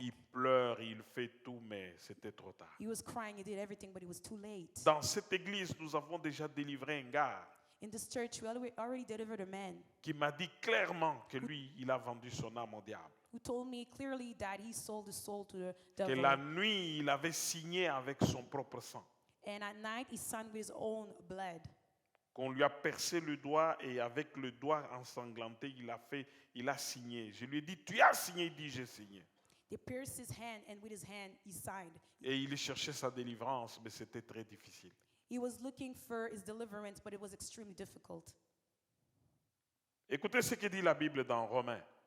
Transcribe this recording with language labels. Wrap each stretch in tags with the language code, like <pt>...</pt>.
<fr>Il pleure, il fait tout, mais c'était trop tard.</fr> <en>He was crying, he did everything, but it was too late.</en> <fr>Dans cette église, nous avons déjà délivré un gars</fr> <en>In this church, we already delivered a man</en> <fr>qui m'a dit clairement que lui, il a vendu son âme au diable.</fr> <en>who told me clearly that he sold his soul to the</en> <fr>Que</fr> <en>devil.</en> <fr>la nuit, il avait signé avec son propre sang.</fr> <en>And at night, he signed with his own blood.</en> <fr>Qu'on lui a percé le doigt et avec le doigt ensanglanté, il a signé. Je lui ai dit, tu as signé? Il dit, j'ai signé.</fr> <en>They pierced his hand, and with his hand, he signed.</en> <fr>Et il cherchait sa délivrance, mais c'était très difficile.</fr> <en>He was looking for his deliverance, but it was extremely difficult.</en> <fr>Écoutez ce que dit la Bible dans Romains.</fr>